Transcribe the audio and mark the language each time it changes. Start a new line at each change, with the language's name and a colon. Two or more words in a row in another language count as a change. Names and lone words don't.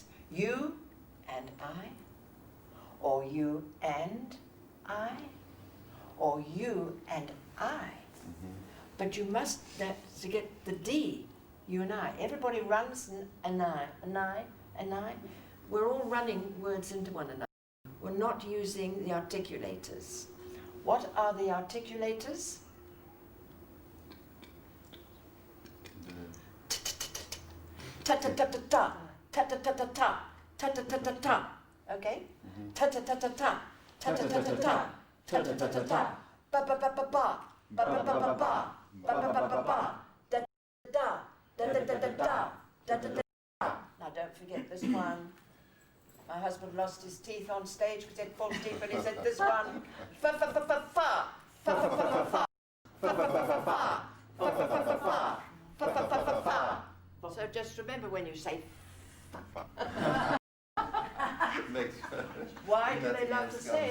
English: You and I, or you and I, or you and I. But you must, to get the D, you and I. Everybody runs and I. We're all running words into one another. We're not using the articulators. What are the articulators? Ta-ta-ta-ta-ta, ta-ta-ta-ta-ta, ta-ta-ta-ta-ta. Okay? Ta-ta-ta-ta-ta, ta-ta-ta-ta-ta, ta-ta-ta-ta-ta, ba-ba-ba-ba-ba, ba-ba-ba-ba-ba, ba-ba-ba-ba-ba, da-da-da, da-da-da-da-da, da-da-da-da. Now don't forget this one. My husband lost his teeth on stage because he had false teeth, but he said this one. Fa-fa-fa-fa-fa, fa-fa-fa-fa-fa, fa-fa-fa-fa-fa, fa-fa-fa-fa-fa, fa-fa-fa-fa-fa. So just remember when you say why do they love to say it?